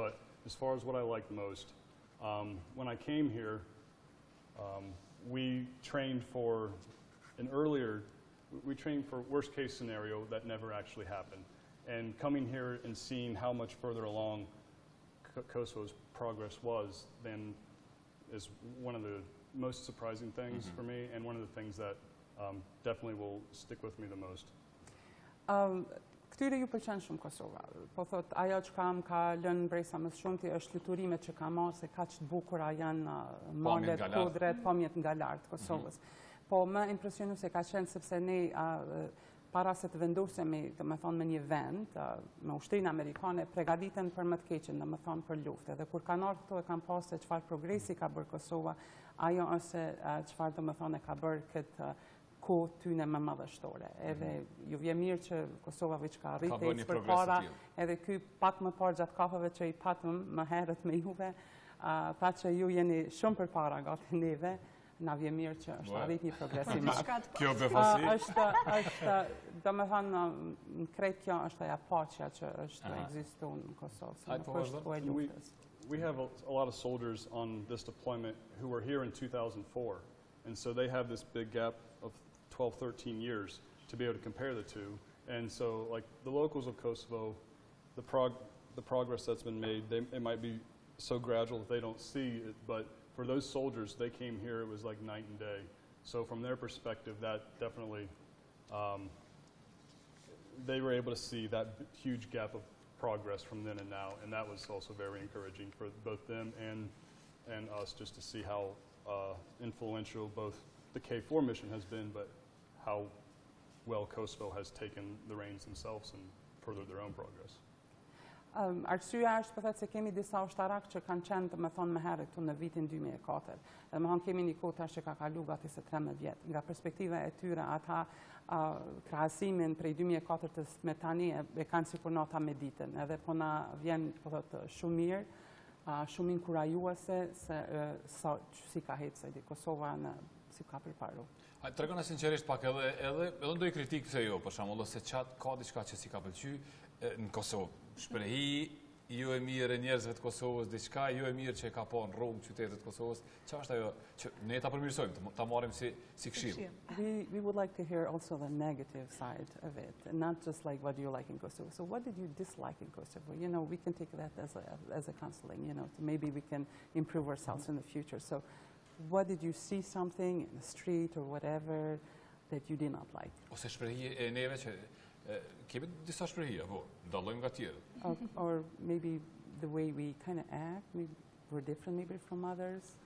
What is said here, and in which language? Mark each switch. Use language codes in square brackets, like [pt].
[en] But as far as what I liked most, when I came here, we trained for worst case scenario that never actually happened. And coming here and seeing how much further along Kosovo's progress was then is one of the most surprising things for me, and one of the things that definitely will stick with me the most. [sq] Këtyre ju pëlqen shumë Kosova. Po thot, ajo që ka lënë Besa më shumti është fluturimet që ka marrë, se kaq të bukura janë malet, kodret, pamjet nga lart të Kosovës. Po më impresionu se ka qenë sepse ne para se të vendosemi, të më thonë, me një vend, me ushtrinë amerikane, pregaditen për më të keqen, dhe më thonë për luftë. Dhe kur kanë ardhur këto e kanë pasur se çfarë progresi ka bërë Kosova, ajo është çfarë do më thonë e ka bërë këtë kohë tyne më madhështore. Edhe ju vjen mirë që Kosova veç ka rritë përpara, edhe ky pak më parë gjatë kafeve që i patëm më herët me juve, tha që ju jeni shumë përpara gati neve, na vje mirë që është arrit një progresim. Kjo befasi. Është, do me thënë, në krejt kjo është aja paqja që është ekzistu në Kosovë. [en] We have a lot of soldiers on this deployment who were here in 2004, and so they have this big gap of 12, 13 years to be able to compare the two. And so, like, the locals of Kosovo, the progress that's been made, it might be so gradual that they don't see it, but for those soldiers, they came here, it was like night and day. So from their perspective, that definitely, they were able to see that huge gap of progress from then and now, and that was also very encouraging for both them and us, just to see how influential both the K4 mission has been, but how well Kosovo has taken the reins themselves and furthered their own progress. [sq] Arsyeja është për se kemi disa ushtarak që kanë qenë të më thonë më herët këtu në vitin 2004. Dhe më thonë kemi një kohë tash që ka kalu gati se 13 vjetë. Nga perspektiva e tyre, ata krahasimin prej 2004 me tani e kanë sikur nota me ditën. Edhe po na vjen shumë mirë, shumë inkurajuese se si ka hecë Kosova si ka përparu. Tregona sinqerisht pak edhe ndoj kritikë se jo, për shembull, se çat ka diçka që si ka pëlqy në Kosovë. Shprehi, jo e mirë e njerëzve të Kosovës, diçka jo e mirë që e ka pa në rrugë qytetet të Kosovës. Çfarë është ajo që ne ta përmirësojmë, ta marrim si këshill? [en] We would like to hear also the negative side of it, not just like what do you like in Kosovo. So what did you dislike in Kosovo? You know, we can take that as a counseling, you know, maybe we can improve ourselves in the future. So what did you see something in the street or whatever that you did not like? [sq] Ose shprehi e neve që kemi disa shprehje, po, dallojmë nga tjerë. [en] Or maybe the way we kind of act, we're different maybe from others.